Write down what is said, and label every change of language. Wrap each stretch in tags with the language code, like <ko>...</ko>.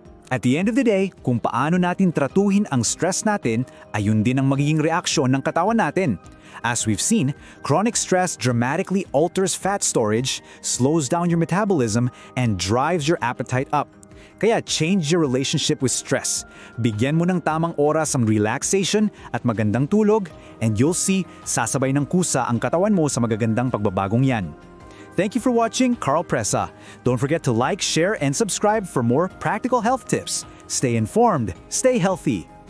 <tl>At the end of the day, kung paano natin tratuhin ang stress natin, ayun din ang magiging reaksyon ng katawan natin.</tl> <en>As we've seen, chronic stress dramatically alters fat storage, slows down your metabolism, and drives your appetite up. Kaya change your relationship with stress.</en> <tl>Bigyan mo ng tamang oras ang relaxation at magandang tulog, and you'll see sasabay ng kusa ang katawan mo sa magagandang pagbabagong yan.</tl> <en>Thank you for watching Carl Presa. Don't forget to like, share, and subscribe for more practical health tips. Stay informed, stay healthy.</en>